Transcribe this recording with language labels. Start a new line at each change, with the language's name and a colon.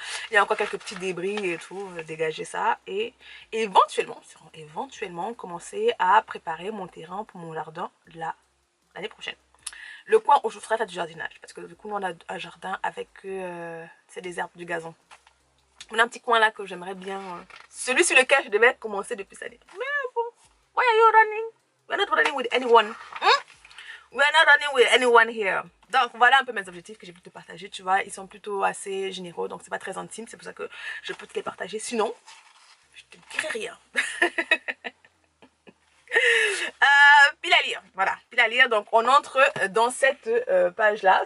French: Il y a encore quelques petits débris et tout, dégager ça. Et éventuellement commencer à préparer mon terrain pour mon jardin l'année prochaine. Le coin où je ferai faire du jardinage. Parce que du coup, on a un jardin avec c'est des herbes, du gazon. On a un petit coin là que j'aimerais bien. Celui sur lequel je devais commencer depuis cette année.
English: Mais bon, why are you running? We're not running with anyone. We're not running with anyone here.
French: Donc voilà un peu mes objectifs que j'ai pu te partager. Tu vois, ils sont plutôt assez généraux. Donc c'est pas très intime. C'est pour ça que je peux te les partager. Sinon, Je te dirai rien. Pile à lire, voilà, pile à lire. Donc on entre dans cette page là.